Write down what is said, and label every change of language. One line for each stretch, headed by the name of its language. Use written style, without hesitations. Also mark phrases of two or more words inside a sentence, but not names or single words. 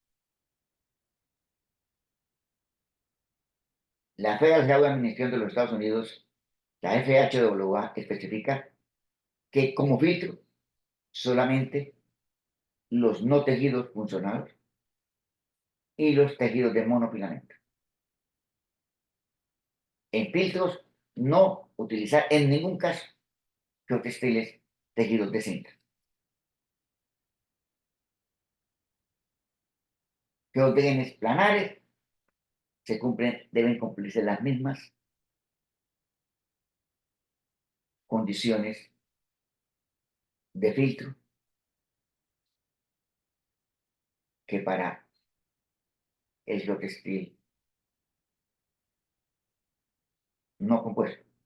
Spanish: La Federal Highway Administration de los Estados Unidos, la FHWA, especifica que como filtro solamente los no tejidos funcionales y los tejidos de monofilamento. En filtros, no utilizar en ningún caso geotextiles tejidos de cinta. Geotegenes planares deben cumplirse las mismas condiciones de filtro que para el geotextil no compuesto.